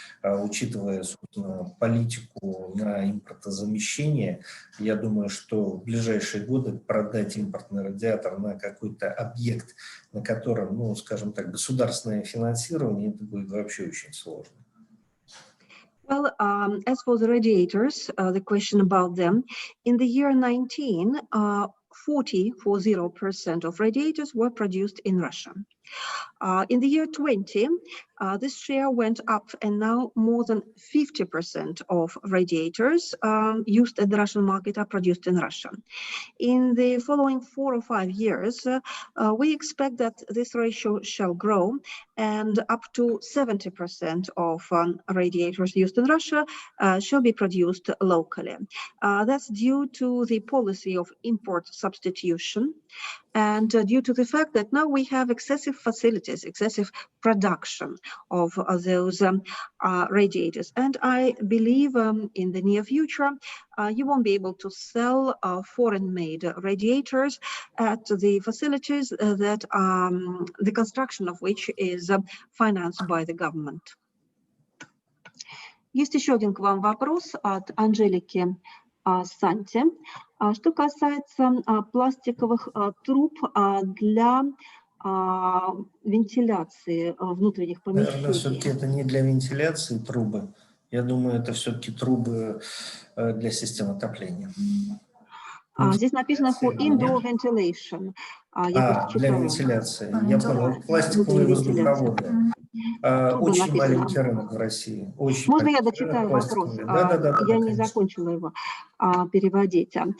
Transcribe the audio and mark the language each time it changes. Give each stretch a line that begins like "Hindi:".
Russian: Учитывая, собственно, политику на импортозамещение, я думаю, что в ближайшие годы продать импортный радиатор на какой-то объект, на котором, ну, скажем так, государственное финансирование, это будет вообще очень сложно.
English: Well, as for the radiators, the question about them, in the year 19, 40% of radiators were produced in Russia. In the year 20, this share went up, and now more than 50% of radiators used in the Russian market are produced in Russia. In the following 4 or 5 years, we expect that this ratio shall grow, and up to 70% of radiators used in Russia shall be produced locally. That's due to the policy of import substitution, and due to the fact that now we have excessive facilities, excessive production of those radiators. And I believe in the near future, you won't be able to sell foreign-made radiators at the facilities that the construction of which is financed by the government.
Russian: Есть еще один к вам вопрос от Анжелики Санти. Что касается пластиковых труб для вентиляции внутренних помещений. Наверное, все-таки это не для вентиляции трубы. Я думаю, это все-таки трубы для систем отопления. Здесь написано
English: for indoor ventilation.
Russian: Для вентиляции. Я понял. Пластиковые воздуховоды. Очень маленький рынок в России. Очень Можно я дочитаю вопрос? Я не закончила его переводить.